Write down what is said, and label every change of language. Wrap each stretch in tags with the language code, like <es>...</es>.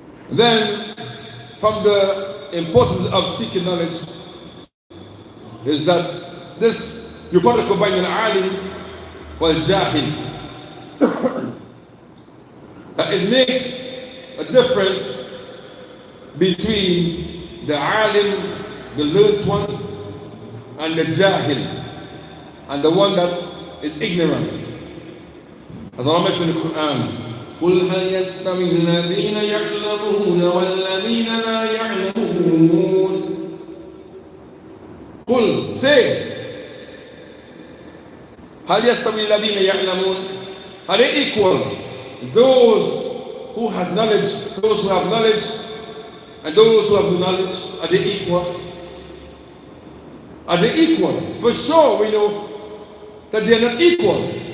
<en>Then, from the importance of seeking knowledge, is that this, you find combining al-alim wal-jahil. It makes a difference between the alim, the learned one, and the jahil, and the one that is ignorant. As Allah mentioned in the Quran,</en> <ar>قُلْ هَلْ يَسْتَوِي الَّذِينَ يَعْلَمُونَ وَالَّذِينَ لَا يَعْلَمُونَ. قُلْ, say, هَلْ يَسْتَوِي الَّذِينَ يَعْلَمُونَ.</ar> <en>Are they equal? Those who have knowledge, those who have knowledge, and those who have no knowledge, are they equal? Are they equal? For sure we know that they are not equal.</en>